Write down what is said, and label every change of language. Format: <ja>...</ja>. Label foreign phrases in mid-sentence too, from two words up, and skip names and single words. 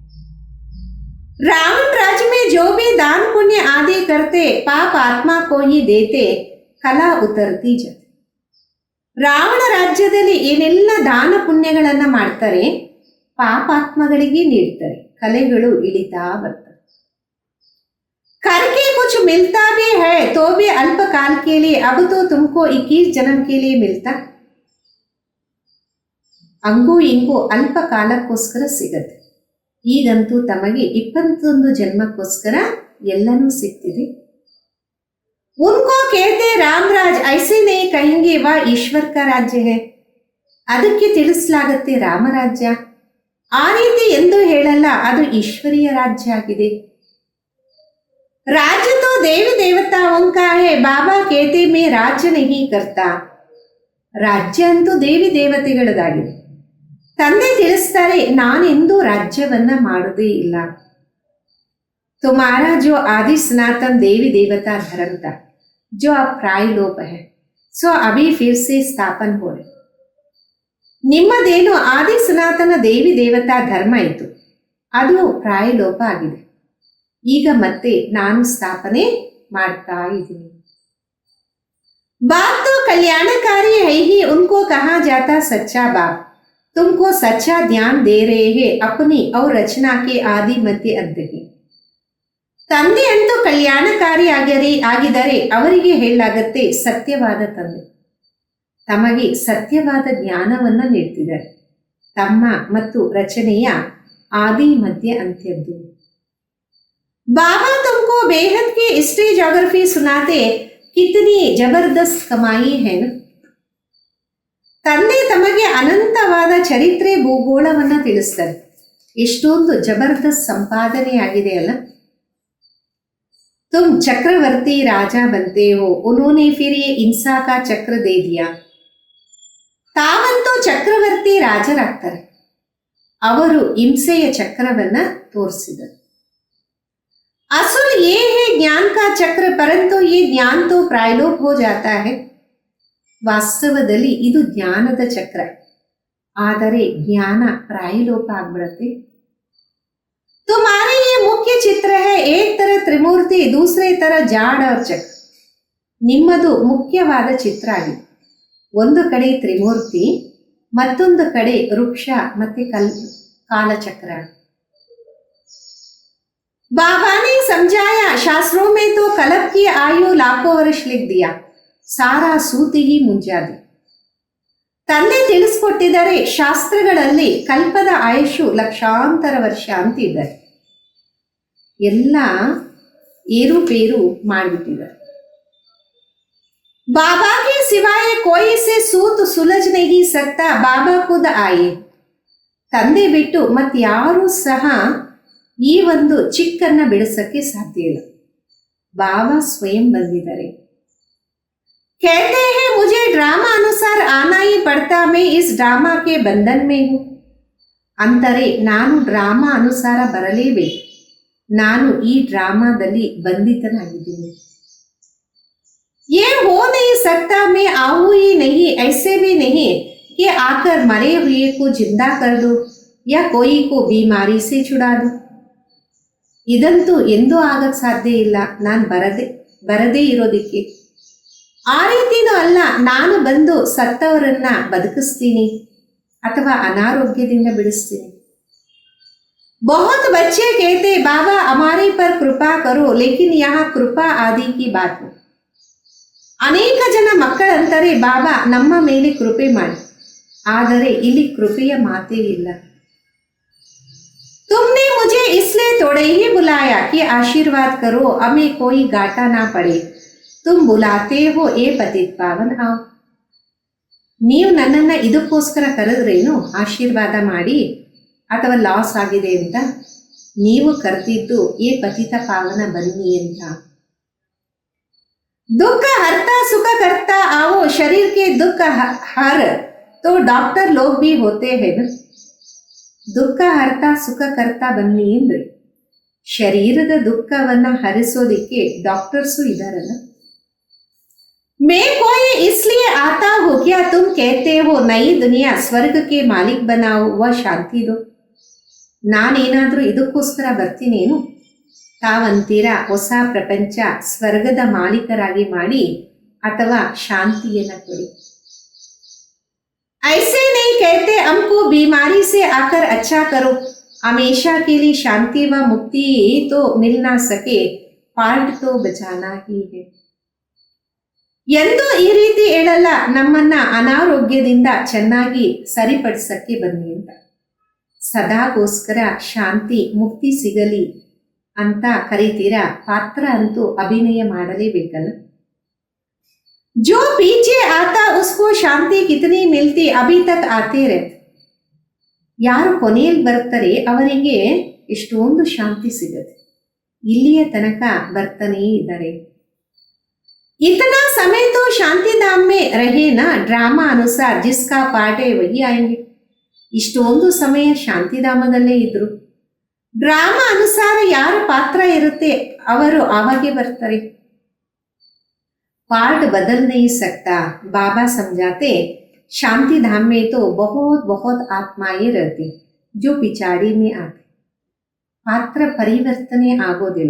<hi>रावण राज्य में जो भी दान पुण्य आदि करते, पाप आत्मा को ही देते, कला उतरती जाते.</hi> <kn>ರಾವಣ ರಾಜ್ಯದಲ್ಲಿ ಏನೆಲ್ಲ ದಾನ ಪುಣ್ಯಗಳನ್ನ ಮಾಡ್ತಾರೆ, ಪಾಪಾತ್ಮಗಳಿಗೆ ನೀಡ್ತಾರೆ, ಕಲೆಗಳು ಇಳಿತಾ ಬರ್ತವೆ.</kn> <hi>करके कुछ मिलता भी है तो भी अल्प काल के लिए, अब तो तुमको 21 जन्म के लिए मिलता.</hi> <kn>ಹಂಗೂ ಹಿಂಗೂ ಅಲ್ಪ ಕಾಲಕ್ಕೋಸ್ಕರ ಸಿಗತ್ತೆ, ಈಗಂತೂ ತಮಗೆ 21 ಜನ್ಮಕ್ಕೋಸ್ಕರ ಎಲ್ಲನೂ ಸಿಗ್ತಿದೆ.</kn> <hi>उनको कहते रामराज, ऐसे नहीं कहेंगे वह ईश्वर का राज्य है.</hi> <kn>ಅದಕ್ಕೆ ತಿಳಿಸಲಾಗತ್ತೆ ರಾಮರಾಜ್ಯ, ಆ ರೀತಿ ಎಂದು ಹೇಳಲ್ಲ, ಅದು ಈಶ್ವರೀಯ ರಾಜ್ಯ ಆಗಿದೆ.</kn> <hi>राज्य तो देवी देवताओं का है, बाबा कहते मैं राज्य नहीं करता.</hi> <kn>ರಾಜ್ಯ ಅಂತೂ ದೇವಿ ದೇವತೆಗಳದಾಗಿದೆ, ತಂದೆ ತಿಳಿಸ್ತಾರೆ ನಾನೆಂದೂ ರಾಜ್ಯವನ್ನ ಮಾಡೋದೇ ಇಲ್ಲ.</kn> <hi>तुम्हारा जो आदि सनातन देवी देवता धर्म था, जो अब प्रायलोप है, सो अभी फिर से स्थापन हो रहे.</hi> <kn>ನಿಮ್ಮದೇನು ಆದಿ ಸನಾತನ ದೇವಿ ದೇವತಾ ಧರ್ಮ ಇತ್ತು, ಅದು ಪ್ರಾಯಲೋಪ ಆಗಿದೆ, ಈಗ ಮತ್ತೆ ನಾನು ಸ್ಥಾಪನೆ ಮಾಡ್ತಾ ಇದ್ದೀನಿ.</kn> <hi>बाप तो कल्याणकारी है ही, उनको कहा जाता सच्चा बाप. तुमको सच्चा ध्यान दे रहे हैं अपनी और रचना के आदि मध्य अंत की.</hi> <kn>ತಂದೆ ಅಂತೂ ಕಲ್ಯಾಣಕಾರಿ ಆಗಿದ್ದಾರೆ, ಅವರಿಗೆ ಹೇಳಲಾಗತ್ತೆ ಸತ್ಯವಾದ ತಂದೆ. ತಮಗೆ ಸತ್ಯವಾದ ಜ್ಞಾನವನ್ನ ನೀಡ್ತಿದ್ದಾರೆ, ತಮ್ಮ ಮತ್ತು ರಚನೆಯ ಆದಿ ಮಧ್ಯ ಅಂತ್ಯದ್ದು.</kn> <hi>बाबा तुमको बेहद की</hi> <en>history geography</en> <hi>सुनाते, कितनी जबरदस्त कमाई है ना.</hi> <kn>ತಂದೆ ತಮಗೆ ಅನಂತವಾದ ಚರಿತ್ರೆ ಭೂಗೋಳವನ್ನ ತಿಳಿಸ್ತಾರೆ, ಎಷ್ಟೊಂದು ಜಬರ್ದಸ್ತ್ ಸಂಪಾದನೆ ಆಗಿದೆ ಅಲ್ಲ.</kn> <hi>तुम चक्रवर्ती राजा बनते हो, उन्होंने फिर ये इंसा का चक्र दे दिया.</hi> <kn>ತಾವಂತೂ ಚಕ್ರವರ್ತಿ ರಾಜರಾಗ್ತಾರೆ, ಅವರು ಹಿಂಸೆಯ ಚಕ್ರವನ್ನ ತೋರಿಸಿದರು.</kn> <hi>असल ये है ज्ञान का चक्र, परंतु ये ज्ञान तो प्रायलोप हो जाता है.</hi> <kn>ವಾಸ್ತವದಲ್ಲಿ ಇದು ಜ್ಞಾನದ ಚಕ್ರ, ಆದರೆ ಜ್ಞಾನ ಪ್ರಾಯಲೋಪ ಆಗ್ಬಿಡತ್ತೆ.</kn> <hi>तुम्हारे ये मुख्य चित्र है, एक तरह त्रिमूर्ति, दूसरे तरह जाड़ और चक्र.</hi> <kn>ನಿಮ್ಮದು ಮುಖ್ಯವಾದ ಚಿತ್ರ ಆಗಿದೆ. ಒಂದು ಕಡೆ ತ್ರಿಮೂರ್ತಿ, ಮತ್ತೊಂದು ಕಡೆ ವೃಕ್ಷ ಮತ್ತೆ ಕಾಲಚಕ್ರ.</kn> <hi>बाबा ने समझाया, शास्त्रों में तो कल्प की आयु लाखों वर्ष लिख दिया, सारा सूत ही मुंजा दी.</hi> <kn>ತಂದೆ ತಿಳಿಸ್ಕೊಟ್ಟಿದ್ದಾರೆ, ಶಾಸ್ತ್ರಗಳಲ್ಲಿ ಕಲ್ಪದ ಆಯುಷು ಲಕ್ಷಾಂತರ ವರ್ಷ ಅಂತಿದ್ದಾರೆ. ಎಲ್ಲ ಏರುಪೇರು ಮಾಡಿಬಿಟ್ಟಿದ್ದಾರೆ.</kn> <hi>बाबा के सिवाय कोई से सूत सुलझ नहीं सकता, बाबा खुद आए.</hi> <kn>ತಂದೆ ಬಿಟ್ಟು ಮತ್ತಾರೂ ಸಹ ಈ ಒಂದು ಚಿಕ್ಕನ್ನ ಬಿಡಿಸಕ್ಕೆ ಸಾಧ್ಯ ಇಲ್ಲ. ಬಾಬಾ ಸ್ವಯಂ ಬಂದಿದ್ದಾರೆ.</kn> <hi>कहते हैं मुझे ड्रामा अनुसार आना ही पड़ता, मैं इस ड्रामा के बंधन में हूं.</hi> <kn>ಅಂದರೆ ನಾನು ಡ್ರಾಮಾ ಅನುಸಾರ ಬರಲೇಬೇಕು, ನಾನು ಈ ಡ್ರಾಮಾದಲ್ಲಿ ಬಂಧಿತನಾಗಿದ್ದೀನಿ.</kn> <hi>ये हो नहीं सकता, मैं आऊं ही नहीं, ऐसे भी नहीं कि आकर मरे हुए को जिंदा कर दो या कोई को बीमारी से छुड़ा दो.</hi> <kn>ಇದಂತೂ ಎಂದೂ ಆಗಕ್ಕೆ ಸಾಧ್ಯ ಇಲ್ಲ, ನಾನು ಬರದೇ ಇರೋದಿಕ್ಕೆ. ಆ ರೀತಿನೂ ಅಲ್ಲ, ನಾನು ಬಂದು ಸತ್ತವರನ್ನ ಬದುಕಿಸ್ತೀನಿ ಅಥವಾ ಅನಾರೋಗ್ಯದಿಂದ ಬಿಡಿಸ್ತೀನಿ.</kn> <hi>बहुत बच्चे कहते बाबा हमारे पर कृपा करो, लेकिन यहाँ कृपा आदि की बात नहीं.</hi> <kn>ಅನೇಕ ಜನ ಮಕ್ಕಳಂತಾರೆ, ಬಾಬಾ ನಮ್ಮ ಮೇಲೆ ಕೃಪೆ ಮಾಡಿ, ಆದರೆ ಇಲ್ಲಿ ಕೃಪೆಯ ಮಾತೇ ಇಲ್ಲ.</kn> <hi>तुमने मुझे इसलिए थोड़े ही बुलाया कि आशीर्वाद करो, हमें कोई घाटा ना पड़े. तुम बुलाते हो ए पतित पावन आओ.</hi> <kn>ನೀವು ನನ್ನನ್ನು ಇದಕ್ಕೋಸ್ಕರ ಕರೆದ್ರೇನು, ಆಶೀರ್ವಾದ ಮಾಡಿ ಅಥವಾ ಲಾಸ್ ಆಗಿದೆ ಅಂತ. ನೀವು ಕರೆದಿದ್ದು ಏ ಪತಿತ ಪಾವನ ಬನ್ನಿ ಅಂತ.</kn> <hi>दुख हरता सुख करता आओ, शरीर के दुख हर तो डॉक्टर लोग भी होते हैं.</hi> <kn>ದುಃಖ ಹರ್ತಾ ಸುಖ ಕರ್ತಾ ಬನ್ನಿ ಅಂದ್ರೆ ಶರೀರದ ದುಃಖವನ್ನ ಹರಿಸೋದಿಕ್ಕೆ ಡಾಕ್ಟರ್ಸು ಇದಾರಲ್ಲ.</kn> <hi>मैं कोई इसलिए आता हूं क्या तुम कहते हो नई दुनिया स्वर्ग के मालिक बनाओ व ಶಾಂತಿ दो.</hi> <kn>ನಾನೇನಾದ್ರೂ ಇದಕ್ಕೋಸ್ಕರ ಬರ್ತೀನೇನು, ತಾವಂತೀರಾ ಹೊಸ ಪ್ರಪಂಚ ಸ್ವರ್ಗದ ಮಾಲೀಕರಾಗಿ ಮಾಡಿ ಅಥವಾ ಶಾಂತಿಯನ್ನ ಕೊಡಿ.</kn> <hi>ऐसे नहीं कहते हमको बीमारी से आकर अच्छा करो, हमेशा के लिए शांति व मुक्ति तो मिल ना सके, पार्ट तो बचाना ही है.</hi> <kn>ಎಂದು ಈ ರೀತಿ ಹೇಳಲ್ಲ, ನಮ್ಮನ್ನ ಅನಾರೋಗ್ಯದಿಂದ ಚೆನ್ನಾಗಿ ಸರಿಪಡಿಸಕ್ಕೆ ಬನ್ನಿ ಅಂತ. ಸದಾಗೋಸ್ಕರ ಶಾಂತಿ ಮುಕ್ತಿ ಸಿಗಲಿ ಅಂತ ಕರೀತೀರಾ, ಪಾತ್ರ ಅಂತೂ ಅಭಿನಯ ಮಾಡಲೇಬೇಕಲ್ಲ.</kn> <hi>जो पीछे आता उसको शांति कितनी मिलती, अभी तक आते रहते.</hi> <kn>ಯಾರು ಕೊನೆಯಲ್ಲಿ ಬರ್ತಾರೆ ಅವರಿಗೆ ಎಷ್ಟೊಂದು ಶಾಂತಿ ಸಿಗತ್ತೆ, ಇಲ್ಲಿಯ ತನಕ ಬರ್ತಾನೇ ಇದ್ದಾರೆ.</kn> <hi>इतना समय तो शांति धाम में रहे ना, ड्रामा अनुसार जिसका पार्ट है वही आएंगे.</hi> <kn>ಇಷ್ಟೊಂದು ಸಮಯ ಶಾಂತಿಧಾಮದಲ್ಲೇ ಇದ್ರು, ಡ್ರಾಮಾ ಅನುಸಾರ ಯಾರ ಪಾತ್ರ ಇರುತ್ತೆ ಅವರು ಆವಾಗೆ ಬರ್ತಾರೆ.</kn> <hi>पार्ट बदल नहीं सकता. बाबा समझाते शांति धाम में तो बहुत बहुत आत्माएं रहती जो पिछाड़ी में आते,</hi> <kn>ಪಾತ್ರ ಪರಿವರ್ತನೆ ಆಗೋದಿಲ್ಲ.</kn>